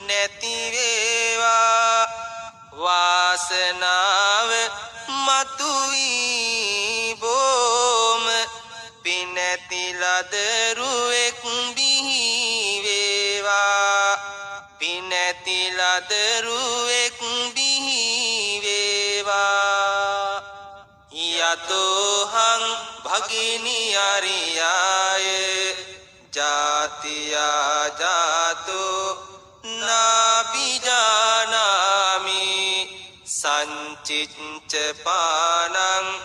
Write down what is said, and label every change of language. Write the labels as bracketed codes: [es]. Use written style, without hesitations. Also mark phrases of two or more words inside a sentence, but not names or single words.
[si] නැති වේවා වාසනාව මතුවී බොම පිනැති ලදරුවෙක් බිහි වේවා පිනැති ලදරුවෙක් බිහි [pi] වේවා යතෝහං භගිනි අරියාය ජාතියා ජාතෝ නාබිජානාමි සංචිච්ච පානං